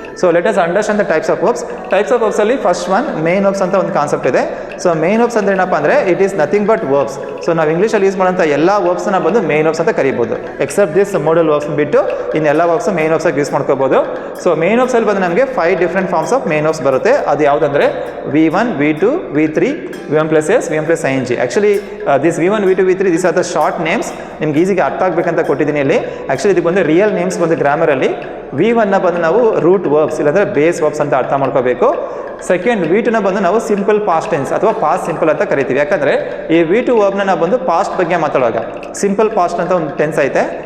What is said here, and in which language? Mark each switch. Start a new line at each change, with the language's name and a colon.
English: So let us understand the types of verbs. Types of ವರ್ಬ್ಸಲ್ಲಿ first one main verbs ಅಂತ ಒಂದು concept ಇದೆ.
Kannada: So main verbs ಅಂದರೆ ಏನಪ್ಪ ಅಂದರೆ
English: It is nothing but verbs.
Kannada: So ನಾವು ಇಂಗ್ಲೀಷಲ್ಲಿ ಯೂಸ್ ಮಾಡೋಂಥ ಎಲ್ಲ ವರ್ಬ್ಸ್ನ ಬಂದು ಮೇನ್ ವರ್ಬ್ಸ್ ಅಂತ ಕರಿಬೋದು.
English: except this modal verbs
Kannada: ಬಿಟ್ಟು ಇನ್ನೆಲ್ಲ ವರ್ಬ್ಸ್ ಮೇನ್ ವರ್ಬ್ಸ್ ಆಗಿ ಯೂಸ್ ಮಾಡ್ಕೋಬೋದು. ಸೊ ಮೇನ್ ವರ್ಬ್ಸಲ್ಲಿ ಬಂದು ನಮಗೆ 5 different forms of main verbs ಬರುತ್ತೆ. ಅದು ಯಾವುದಂದರೆ V1, V2, V3, V1 plus S, V1 plus ING.
English: Actually this V1, V2, V3 this are the short names.
Kannada: ನಿಮ್ಗೆ ಈಸಿಗೆ ಅರ್ಥ ಆಗಬೇಕಂತ ಕೊಟ್ಟಿದ್ದೀನಿ ಇಲ್ಲಿ. ಆ್ಯಕ್ಚುಲಿ ಇದು ಬಂದು ರಿಯಲ್ ನೇಮ್ಸ್ ಬಂದು ಗ್ರಾಮರಲ್ಲಿ. V1ನ ಬಂದು ನಾವು ರೂಟ್ ವರ್ಬ್ಸ್ ಇಲ್ಲಾಂದರೆ ಬೇಸ್ ವರ್ಬ್ಸ್ ಅಂತ ಅರ್ಥ ಮಾಡ್ಕೋಬೇಕು. ಸೆಕೆಂಡ್ V2ನ ಬಂದು ನಾವು ಸಿಂಪಲ್ ಪಾಸ್ಟ್ ಟೆನ್ಸ್ ಅಥವಾ ಪಾಸ್ಟ್ ಸಿಂಪಲ್ ಅಂತ ಕರಿತೀವಿ. ಯಾಕಂದರೆ ಈ V2 ವರ್ಬ್ನ ನಾವು ಬಂದು ಪಾಸ್ಟ್ ಬಗ್ಗೆ ಮಾತಾಡುವಾಗ ಸಿಂಪಲ್ ಪಾಸ್ಟ್ ಅಂತ ಒಂದು ಟೆನ್ಸ್ ಐತೆ.